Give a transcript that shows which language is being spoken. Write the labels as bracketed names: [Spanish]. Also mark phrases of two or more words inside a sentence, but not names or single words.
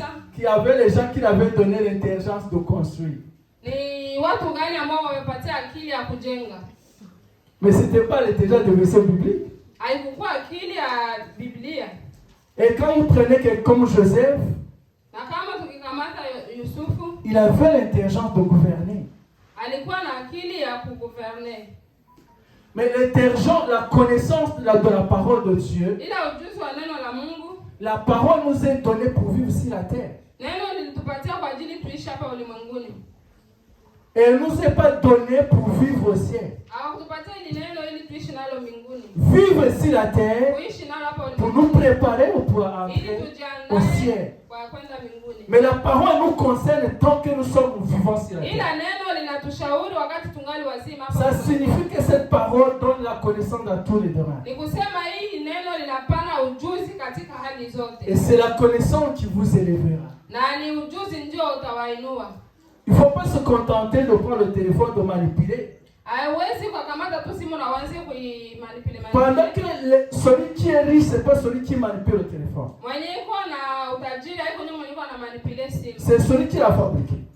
[French] qu'il y avait les gens qui l'avaient donné l'intelligence de construire. [Swahili] ni watu gani ambao wamepatia akili ya kujenga? [French] Mais ce n'était pas l'intelligence de verset biblique. [Swahili] Haikuwa akili ya Biblia. [French] Et quand vous prenez quelqu'un comme Joseph, [Swahili] Na kama tukikamata Yusufu, [French] il avait l'intelligence de gouverner. [Swahili] alikuwa na akili ya kugouverne. [French] Mais l'intelligence, la connaissance de la parole de Dieu, [Swahili] Ila ujuzi wa neno la Mungu, [French] la parole nous est donnée pour vivre sur la terre. [Swahili] neno lilitupatia kwa ajili tuishi hapa ulimwenguni. [French] Et elle ne nous est pas donnée pour vivre au ciel. [Swahili] Hawakutupatia ili neno ili tuishi nalo mbinguni. [French] Vivre sur la terre [Swahili] Kuishi nalo hapa [French] pour [Swahili] ulimwenguni. [French] nous préparer pour [Swahili] Ili [French] entrer au [Swahili] tujiandae [French] ciel. [Swahili] kwa kwenda mbinguni. [French] Mais la parole nous concerne tant que nous sommes vivants sur la [Swahili] Ila [French] terre. [Swahili] neno linatushauri wakati tungali wazima hapa. [French] Ça [Swahili] ulimwenguni. [French] signifie que cette parole donne la connaissance dans tous les domaines. [Swahili] Ni kusema hii neno linapana ujuzi katika hali [French] Et [Swahili] zote. [French] c'est la connaissance qui vous élèvera. [Swahili] Na ni ujuzi ndio utawainua. [French] Il ne faut pas se contenter de prendre le téléphone, de manipuler. Pendant que celui qui est riche, c'est pas celui qui manipule le téléphone. C'est celui qui l'a fabriqué.